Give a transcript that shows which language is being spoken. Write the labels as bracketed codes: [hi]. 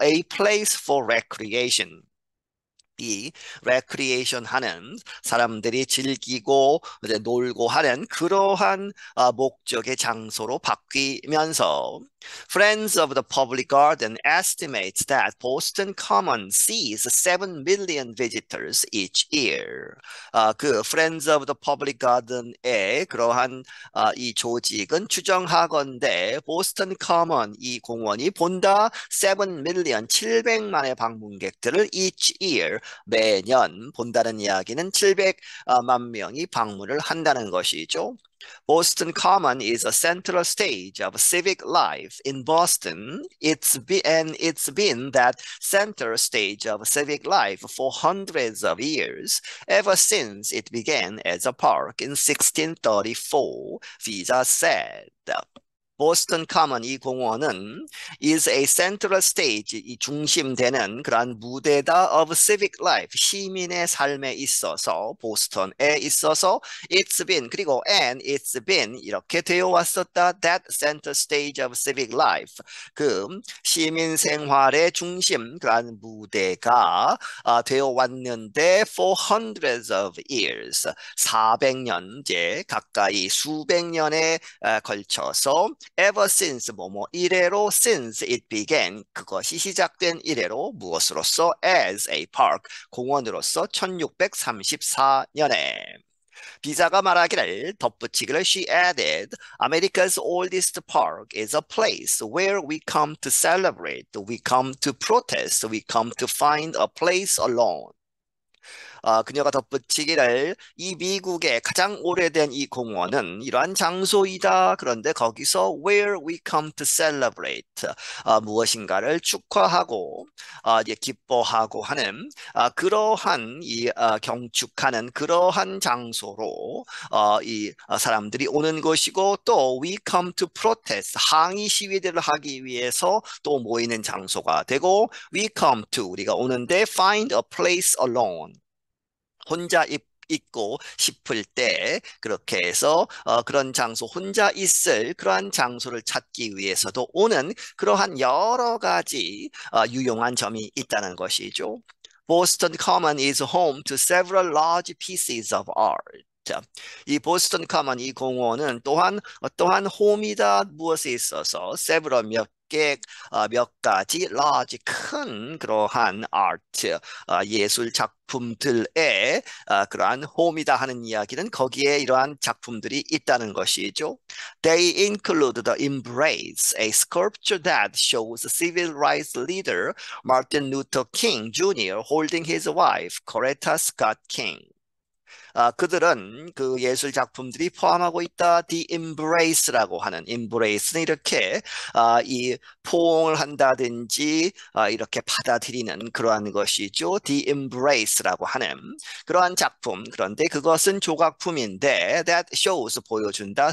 [en] a place for recreation. [ko] 이 레크리에이션 하는 사람들이 즐기고 이제 놀고 하는 그러한 목적의 장소로 바뀌면서 [en] Friends of the Public Garden estimates that Boston Common sees 7 million visitors each year. [ko] 그 Friends of the Public Garden의 그러한 이 조직은 추정하건대 보스턴 커먼 이 공원이 본다 7 million 700만의 방문객들을 [en] each year [ko] 매년 본다는 이야기는 700만 명이 방문을 한다는 것이죠. [en] Boston Common is a central stage of civic life in Boston. It's been that center stage of civic life for hundreds of years, ever since it began as a park in 1634, Visa said. [ko] 보스턴 커먼 이 공원은 [en] is a central stage, [ko] 이 중심되는 그러한 무대다 [en] of civic life, [ko] 시민의 삶에 있어서, 보스턴에 있어서 [en] it's been, [ko] 그리고 [en] and it's been [ko] 이렇게 되어 왔었다. [en] that center stage of civic life, [ko] 그 시민 생활의 중심, 그러한 무대가 되어 왔는데 [en] for hundreds of years, [ko] 400년째 가까이 수백 년에 걸쳐서 [en] ever since [ko] 뭐뭐 이래로 [en] since it began, [ko] 그것이 시작된 이래로 무엇으로서 [en] as a park, [ko] 공원으로서 1634년에 비자가 말하기를 덧붙이기를 [en] she added America's oldest park is a place where we come to celebrate, we come to protest, we come to find a place alone. [ko] 그녀가 덧붙이기를 이 미국의 가장 오래된 이 공원은 이러한 장소이다. 그런데 거기서 [en] where we come to celebrate, [ko] 무엇인가를 축하하고 기뻐하고 하는 그러한 이 경축하는 그러한 장소로 이 사람들이 오는 것이고 또 [en] we come to protest, [ko] 항의 시위들을 하기 위해서 또 모이는 장소가 되고 [en] we come to, [ko] 우리가 오는데 [en] find a place alone, [ko] 혼자 있고 싶을 때 그렇게 해서 그런 장소, 혼자 있을 그러한 장소를 찾기 위해서도 오는 그러한 여러 가지 유용한 점이 있다는 것이죠. [en] Boston Common is home to several large pieces of art. [ko] 이 보스턴 커먼 이 공원은 또한 어떠한 홈이다 무엇에 있어서 several 몇 가지 large 큰 그러한 아트 예술 작품들의 그러한 홈이다 하는 이야기는 거기에 이러한 작품들이 있다는 것이죠. [en] They include the Embrace, a sculpture that shows civil rights leader Martin Luther King Jr. holding his wife Coretta Scott King. [ko] 그들은 그 예술 작품들이 포함하고 있다. The Embrace라고 하는 Embrace는 이렇게 이 포옹을 한다든지 이렇게 받아들이는 그러한 것이죠. The Embrace라고 하는 그러한 작품. 그런데 그것은 조각품인데 [en] that shows [ko] 보여준다.